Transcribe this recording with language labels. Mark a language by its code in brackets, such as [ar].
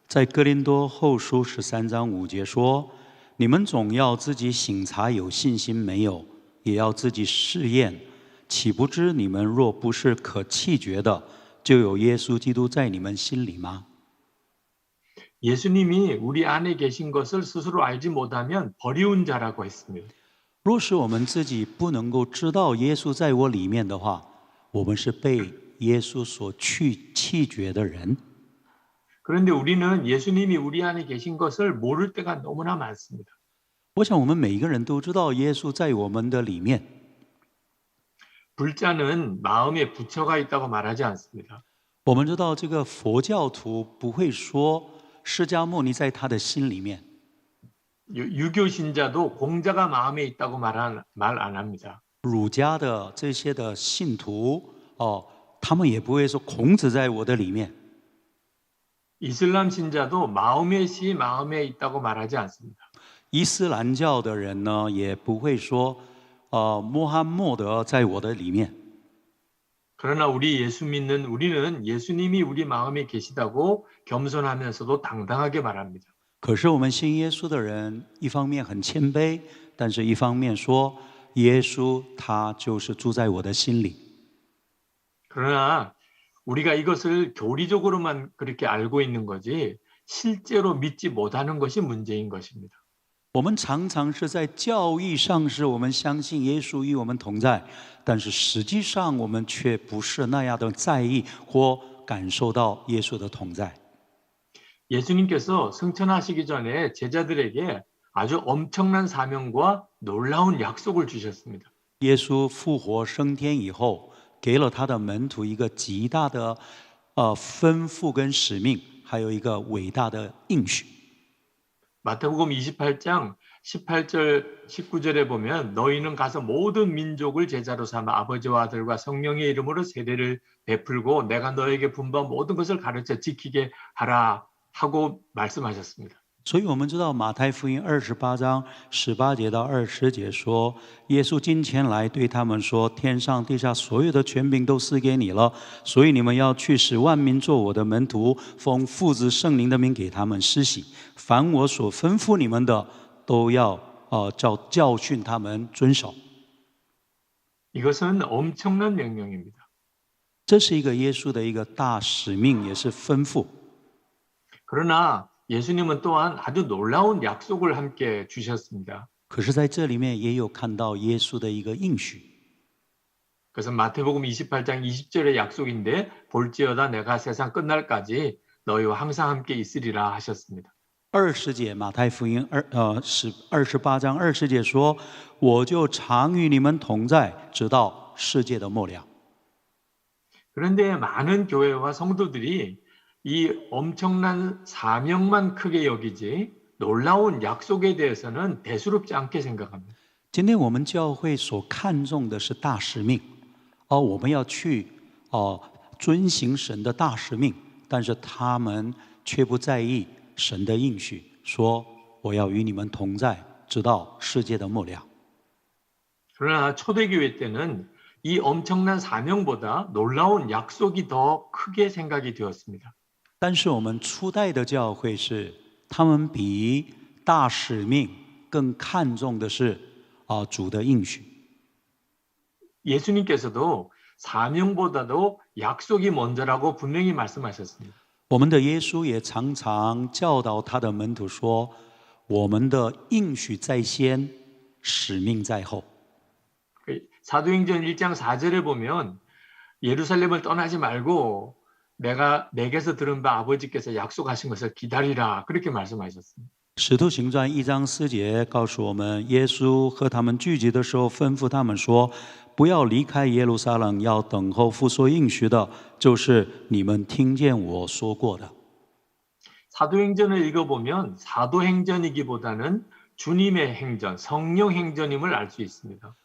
[zh] 在哥林多后书13章5节说：“你们总要自己省察有信心没有，也要自己试验。岂不知你们若不是可弃绝的，就有耶稣基督在你们心里吗？” [ko] 예수님이 우리 안에 계신 것을 스스로 알지 못하면 버리운 자라고 했습니다. [zh] 若是我们自己不能够知道耶稣在我里面的话，我们是被耶稣所弃绝的人。 [ko] 그런데 우리는 예수님이 우리 안에 계신 것을 모를 때가 너무나 많습니다. [zh] 我想我们每一个人都知道耶稣在我们的里面。 [ko] 불자는 마음에 부처가 있다고 말하지 않습니다. [zh] 我们知道这个佛教徒不会说释迦牟尼在他的心里面， [ko] 유교 신자도 공자가 마음에 있다고 말 안 합니다. [zh] 儒家的这些的信徒他们也不会说孔子在我的里面。 [ko] 이슬람 신자도 마음의 마음에 있다고 말하지 않습니다. [zh] 伊斯兰教的人呢，也不会说穆罕默德在我的里面。 [ko] 그러나 우리 예수 믿는 우리는 예수님이 우리 마음에 계시다고 겸손하면서도 당당하게 말합니다. [zh] 可是我们信耶稣的人，一方面很谦卑，但是一方面说耶稣他就是住在我的心里。 [ko] 그러나 우리가 이것을 교리적으로만 그렇게 알고 있는 거지 실제로 믿지 못하는 것이 문제인 것입니다. [zh] 我们常常是在教义上是我们相信耶稣与我们同在，但是实际上我们却不是那样的在意或感受到耶稣的同在。 [ko] 예수님께서 승천하시기 전에 제자들에게 아주 엄청난 사명과 놀라운 약속을 주셨습니다. [zh] 耶稣复活升天以后，给了他的门徒一个极大的吩咐跟使命，还有一个伟大的应许。 [ko] 마태복음 28장 18절 19절에 보면 너희는 가서 모든 민족을 제자로 삼아 아버지와 아들과 성령의 이름으로 세례를 베풀고 내가 너에게 분부한 모든 것을 가르쳐 지키게 하라 하고 말씀하셨습니다. [zh] 所以我们知道马太福音28章18节到20节说，耶稣近前来对他们说，天上地下所有的权柄都赐给你了，所以你们要去使万民做我的门徒，奉父子圣灵的名给他们施洗，凡我所吩咐你们的都要教训他们遵守。 [ko] 이것은 엄청난 명령입니다. [zh] 这是一个耶稣的一个大使命，也是吩咐。 [ko] 그러나 예수님은 또한 아주 놀라운 약속을 함께 주셨습니다. [zh] 可是在这里面也有看到耶稣的一个应许。 [ko] 그래서 마태복음 28장 20절의 약속인데 볼지어다 내가 세상 끝날까지 너희와 항상 함께 있으리라 하셨습니다. [zh] 20节马太福音28章20节说，我就常与你们同在，直到世界的末了。 [ko] 그런데 많은 교회와 성도들이 이 엄청난 사명만 크게 여기지 놀라운 약속에 대해서는 대수롭지 않게 생각합니다. [zh] 今天我们教会所看重的是大使命，我们要去遵行神的大使命，但是他们却不在意神的应许，说我要与你们同在，直到世界的末了。 [ko] 그러나 초대교회 때는 이 엄청난 사명보다 놀라운 약속이 더 크게 생각이 되었습니다. [zh] 但是我们初代的教会是，他们比大使命更看重的是主的应许。 [ko] 예수님께서도 사명보다도 약속이 먼저라고 분명히 말씀하셨습니다. [zh] 我们的耶稣也常常教导他的门徒说，我们的应许在先，使命在后。 [ko] 사도행전 1장 4절에 보면 예루살렘을 떠나지 말고 내가 내게서 들은 바 아버지께서 약속하신 것을 기다리라 그렇게 말씀하셨습니다. [zh] 使徒行传1章4节告诉我们，耶稣和他们聚集的时候，吩咐他们说：“不要离开耶路撒冷，要等候父所应许的，就是你们听见我说过的。” [ko] 사도행전을 읽어보면 사도행전이기보다는 주님의 행전, 성령 행전임을 알 수 있습니다.